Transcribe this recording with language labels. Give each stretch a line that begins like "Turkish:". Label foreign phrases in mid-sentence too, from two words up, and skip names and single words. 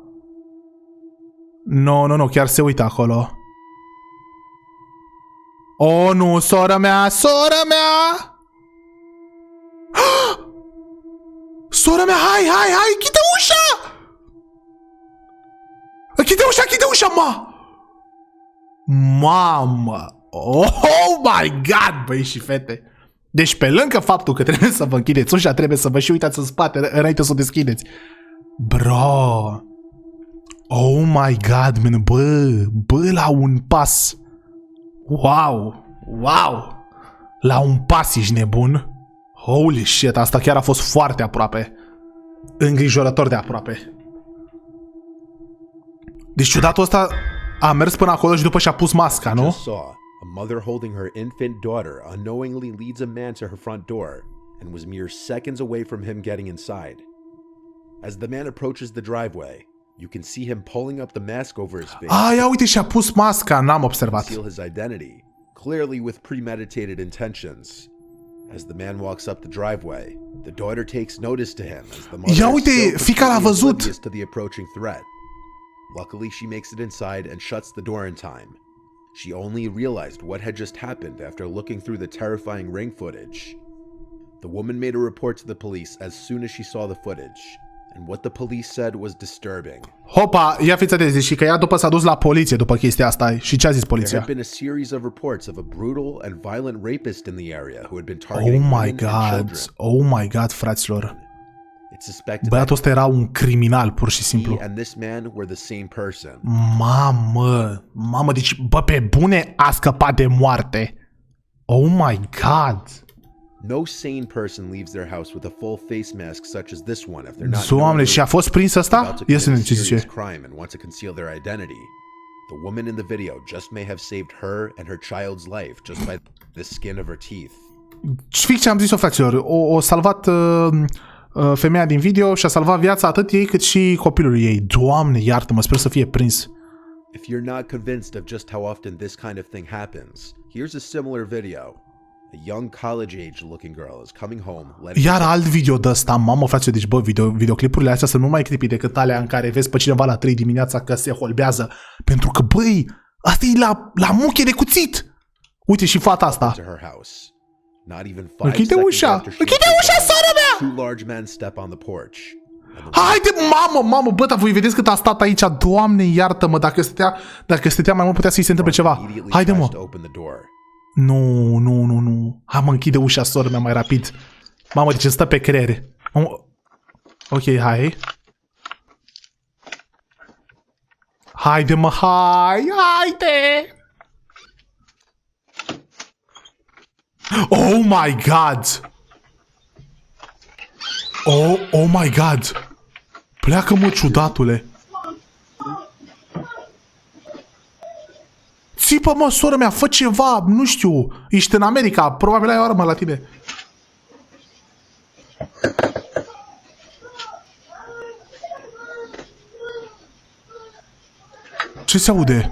Romanian: Nu, chiar se uită acolo. Oh, nu, sora mea, sora mea! Sora mea, hai, închide ușa! Închide ușa, Mamă!
English: Oh my god,
Romanian: băi și fete! Deci pe lângă faptul că trebuie să vă închideți ușa, trebuie să vă și uitați în spate înainte să o deschideți.
English: Bro! Oh my god, man,
Romanian: bă, la un pas. Wow! La un pas ești nebun?
English: Holy shit,
Romanian: asta chiar a fost foarte aproape. Îngrijorător de aproape. Deci ciudatul ăsta a mers până acolo și după și-a pus masca, nu?
English: A mother holding her infant daughter unknowingly leads a man to her front door and was mere seconds away from him getting inside. As the man approaches the driveway, you can see him pulling up the mask over his face.
Romanian: Ia uite, și-a pus masca, n-am observat.
English: To conceal his identity, clearly with premeditated intentions. As the man walks up the driveway, the daughter takes notice to him as the mother
Romanian: ia uite, fica l-a văzut.
English: To the approaching threat. Luckily, she makes it inside and shuts the door in time. She only realized what had just happened after looking through the terrifying ring footage. The woman made a report to the police as soon as she saw the footage, and what the police said was disturbing.
Romanian: Hopa, ia fiți atenți, deci că ea după s-a dus la poliție după chestia asta. Și ce a zis poliția?
English: There had been a series of reports of a brutal and violent rapist in the area who had been targeting women and children. Oh my god,
Romanian: fraților. Băiatul ăsta era un criminal, pur și simplu. Mamă, deci, bă, pe bune a scăpat de moarte.
English: Oh my god. No sane person leaves their house with a full face mask such as this one if they're not.
Romanian: Doamne, și a fost prins ăsta? Ia să ne ce zice.
English: Crime and want to conceal their identity. The woman in the video just may have saved her and her child's life just by the skin of her teeth.
Romanian: Fix ce am zis-o, fraților, o salvat femeia din video și a salvat viața atât ei cât și copilului ei. Doamne, iartă-mă, sper să fie prins.
English: If you're not convinced of just how often this kind of thing happens, here's a similar video. A young college-age looking girl is coming home.
Romanian: Iar alt video de ăsta, mamă, frate, deci bă, videoclipurile astea sunt mult mai creepy decât alea în care vezi pe cineva la 3 dimineața că se holbează. Pentru că, băi, asta e la muche de cuțit. Uite și fata asta. Închide ușa, sora mea! Haide, mamă, bă, dar voi vedeți cât a stat aici, Doamne, iartă-mă, dacă stătea mai mult putea să-i se întâmple ceva. Haide, mă. Nu. Hai, mă, închide ușa, sora mea, mai rapid. Mamă, deci îmi stă pe creier. Ok, hai. Haide, mă, haide!
English: Oh my god! Oh my god!
Romanian: Pleacă, mă, ciudatule! Țipă, mă, soră mea, fă ceva, nu știu, ești în America, probabil ai o armă la tine. Ce se aude?